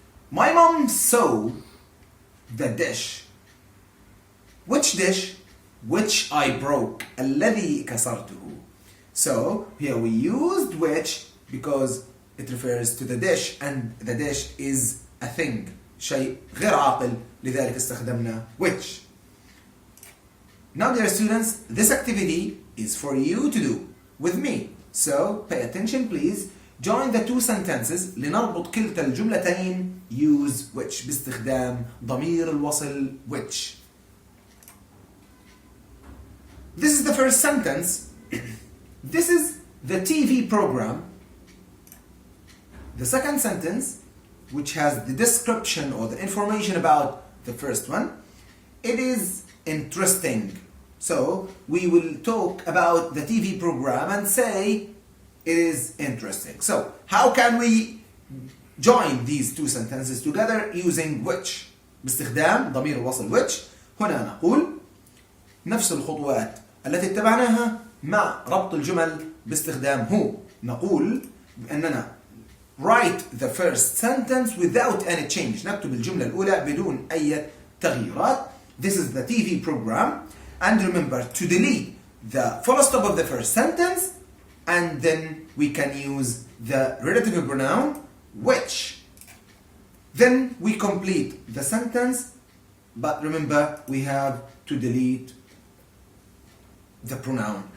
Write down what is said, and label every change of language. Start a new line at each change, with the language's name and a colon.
English: My mom saw the dish. Which dish? Which I broke.
Arabic: الذي كسرته.
English: So here we used which because it refers to the dish and the dish is a thing.
Arabic: شيء غير عاقل لذلك استخدمنا which.
English: Now dear students, this activity is for you to do with me. So pay attention please. Join the two sentences
Arabic: لنربط كلتا الجملتين
English: use which
Arabic: باستخدام ضمير الوصل
English: which. This is the first sentence. This is the TV program. The second sentence, which has the description or the information about the first one, it is interesting. So we will talk about the TV program and say it is interesting. So how can we join these two sentences together using which?
Arabic: باستخدام ضمير الوصل which. هنا نقول نفس الخطوات التي اتبعناها مع ربط الجمل باستخدام who. نقول بأننا
English: write the first sentence without any change.
Arabic: نكتب الجملة الأولى بدون أي تغييرات.
English: This is the TV program. And remember to delete the full stop of the first sentence, and then we can use the relative pronoun which. Then we complete the sentence, but remember we have to delete the pronoun.